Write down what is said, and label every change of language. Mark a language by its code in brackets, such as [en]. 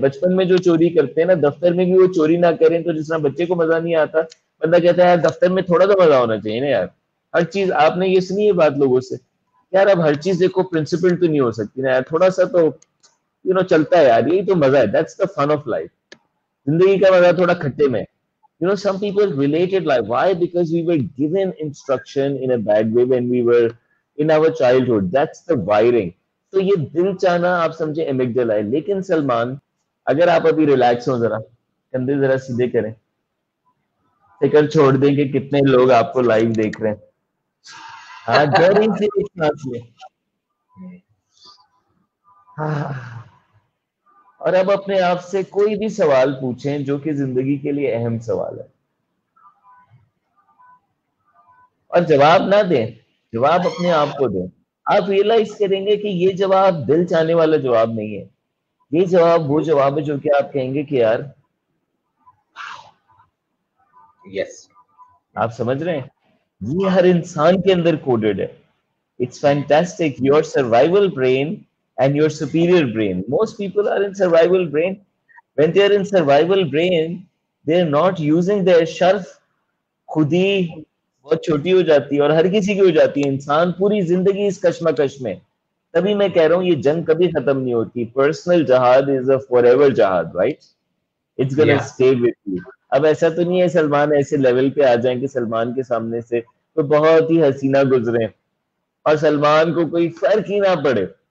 [hi] बचपन में जो चोरी करते हैं ना, दफ्तर में भी वो चोरी ना करें तो जिस तरह बच्चे को मजा नहीं आता, बंदा कहता है यार दफ्तर में थोड़ा तो मजा होना चाहिए ना यार. हर चीज, आपने ये सुनी है बात लोगों से, यार अब हर चीज देखो प्रिंसिपल तो नहीं हो सकती ना यार, थोड़ा सा तो चलता है यार, यही तो मजा है. [en] That's the fun of life. [hi] जिंदगी का मजा थोड़ा खट्टे में. [en] Some people related like why? Because we were given instruction in a bad way when we were in our childhood. That's the wiring. [hi] तो ये दिल चाहना आप समझे एमिगडाला है. लेकिन सलमान, अगर आप अभी रिलैक्स हो, जरा कंधे जरा सीधे करें, फिक्र छोड़ दें कि कितने लोग आपको लाइव देख रहे हैं. हाँ, गहरी से एक सांस ले। हाँ, और अब अपने आप से कोई भी सवाल पूछें जो कि जिंदगी के लिए अहम सवाल है, और जवाब ना दें, जवाब अपने आप को दें। आप रियलाइज करेंगे कि ये जवाब दिल चाहने वाला जवाब नहीं है, ये जवाब वो जवाब है जो कि आप कहेंगे कि यार, [en] yes, [hi] आप समझ रहे हैं, ये हर इंसान के अंदर कोडेड है. [en] It's fantastic. Your survival brain and your superior brain. Most people are in survival brain. When they are in survival brain, they are not using their sharf. [hi] खुद ही बहुत छोटी हो जाती है, और हर किसी की हो जाती है. इंसान पूरी जिंदगी इस कश्मकश में. तभी मैं कह रहा हूँ ये जंग कभी खत्म नहीं होती. [en] Personal जहाद is a forever जहाद, right? It's gonna ya stay with you. [hi] अब ऐसा तो नहीं है सलमान ऐसे लेवल पे आ जाए कि सलमान के सामने से तो बहुत ही हसीना गुजरे और सलमान को कोई फर्क ही ना पड़े.